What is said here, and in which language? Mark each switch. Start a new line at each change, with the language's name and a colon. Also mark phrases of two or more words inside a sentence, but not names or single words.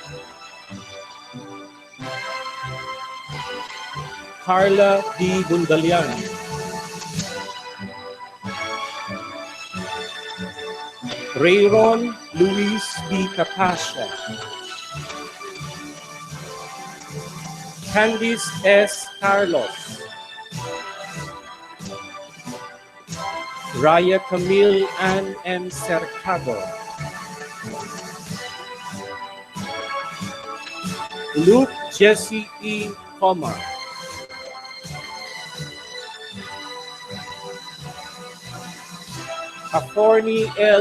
English: Carla D. Bundalian. Rayron Luis B. Capasha. Candice S. Carlos, Raya Camille Ann M. Cercado, Luke Jesse E. Coma, Attorney L.